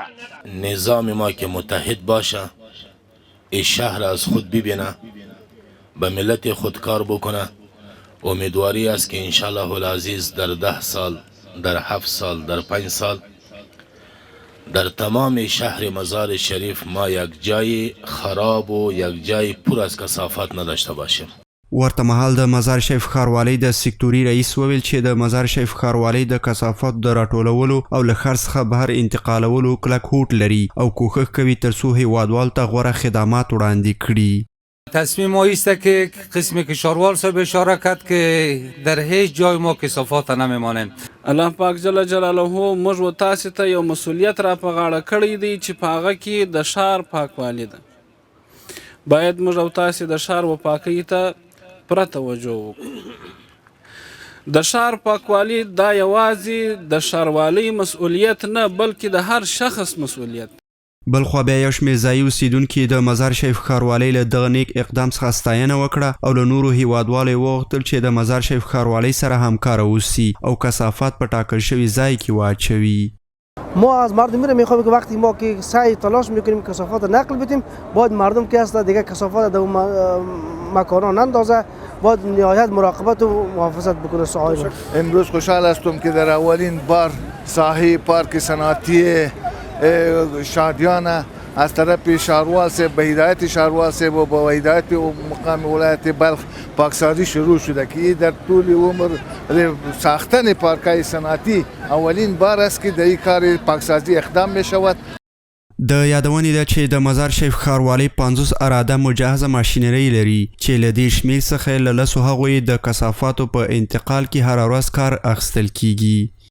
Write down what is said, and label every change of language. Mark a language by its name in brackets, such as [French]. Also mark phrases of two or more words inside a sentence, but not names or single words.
[Persian] نظام ما که متحد باشه، این شهر از خود ببینه، به ملت خود کار بکنه، امیدواری است که [Arabic] انشالله العزیز [Persian] در 10 سال، در 7 سال، در 5 سال در تمام شهر مزار شریف ما یک جای خراب و یک جای پر از کثافات نداشته باشیم. [Pashto] ورته مهال د مزار شریف ښاروالۍ د سکتوري رئیس وویل چې د مزار شریف ښاروالۍ د کثافاتو د راټولولو او له ښار څخه بهر انتقالولو کلک هوډ لري او کوښښ کوي ترڅو هیوادوالو ته غوره خدمات وړاندې کړي. [Persian] تصمیم ما است که قسم کشاورزان صاحب اشاره کرد که در هیچ جای ما کثافات نمیمانند. [Pashto] الله پاک [Arabic] جل جلاله [Pashto] موږ و تاسو ته یو مسؤلیت را په غاړه کړی دی چې په هغه کې د ښار پاکوالي ده. باید موږ او تاسو د ښار و پاکۍ ته پوره توجه وکړو. د ښار پاکوالي دا یوازې د ښاروالۍ مسؤلیت نه بلکې د هر شخص مسؤلیت. بلخوا بیا یو شمېر ځایي اوسیدونکي د مزار شریف ښاروالۍ له دغه نیک اقدام څخه ستاینه وکړه او له نورو هیوادوالو یې وغوښتل چې د مزار شریف ښاروالۍ سره همکاره اوسي او کثافات په ټاکل شوي ځای کې واچوي. [Persian] ما از مردم میره میخوایم که وقتی ما که سعی تلاش میکنیم کثافات نقل بدیم، باید مردم که هست دیگه کثافات در مکان‌ها نندازه، باید نهایت مراقبت و محافظت بکنه. صاحب امروز خوشحال هستم که در اولین بار ساحه پارک صنعتی شادیانه از طرف شهروال سے به هدایت شهروال سے و به هدایت مقام ولایت بلخ پاکسازی شروع شده که در طول عمر ساختن پارک‌های صنعتی اولین بار است که در این کار پاکسازی اقدام می شود. [Pashto] د یادونې ده چې د مزار شریف ښاروالۍ 50 اراده مجهزه ماشینرۍ لري چې له دې شمېر څخه له 10 هغوی د کثافاتو په انتقال کې هره ورځ کار اخیستل کیږي.